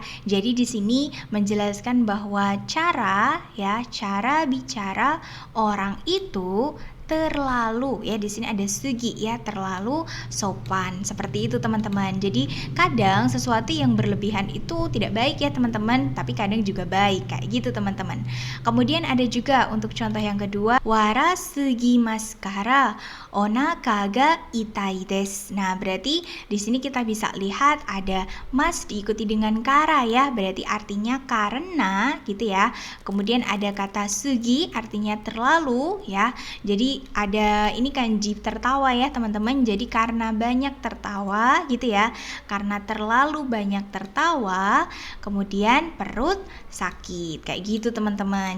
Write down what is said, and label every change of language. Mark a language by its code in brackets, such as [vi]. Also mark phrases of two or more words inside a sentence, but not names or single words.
[id] Jadi di sini menjelaskan bahwa cara bicara orang itu terlalu ya, di sini ada sugi ya, terlalu sopan. Seperti itu teman-teman. Jadi kadang sesuatu yang berlebihan itu tidak baik ya teman-teman, tapi kadang juga baik kayak gitu teman-teman. Kemudian ada juga untuk contoh yang kedua, [ja] 笑いすぎますからお腹が痛いです. [id] Nah, berarti di sini kita bisa lihat ada mas diikuti dengan kara ya, berarti artinya karena gitu ya. Kemudian ada kata sugi artinya terlalu ya. Jadi ada ini kanji tertawa ya teman-teman. Jadi karena banyak tertawa gitu ya, karena terlalu banyak tertawa kemudian perut sakit kayak gitu teman-teman.